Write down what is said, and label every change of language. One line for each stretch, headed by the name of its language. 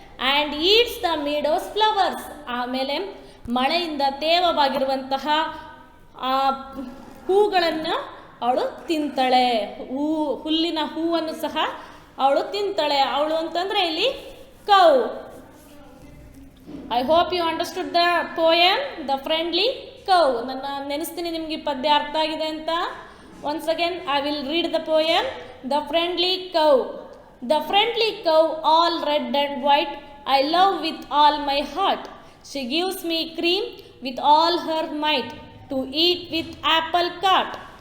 English: and eats the meadows flowers,
Kannada: ಆಮೇಲೆ ಮಳೆಯಿಂದ ತೇವವಾಗಿರುವಂತಹ ಆ ಹೂಗಳನ್ನು ಅವಳು ತಿಂತಾಳೆ, ಹುಲ್ಲಿನ ಹೂವನ್ನು ಸಹ ಅವಳು ತಿಂತಾಳೆ. ಅವಳು ಅಂತಂದರೆ ಇಲ್ಲಿ
English: cow. I hope you understood the poem, The Friendly Cow.
Kannada: ನಾನು ನೆನೆಸ್ತೀನಿ ನಿಮಗೆ ಈ ಪದ್ಯ ಅರ್ಥ ಆಗಿದೆ ಅಂತ.
English: Once again, I will read the poem, The Friendly Cow. The friendly cow, all red and white, I love with all my heart. She gives me cream with all her might, to eat with apple cart.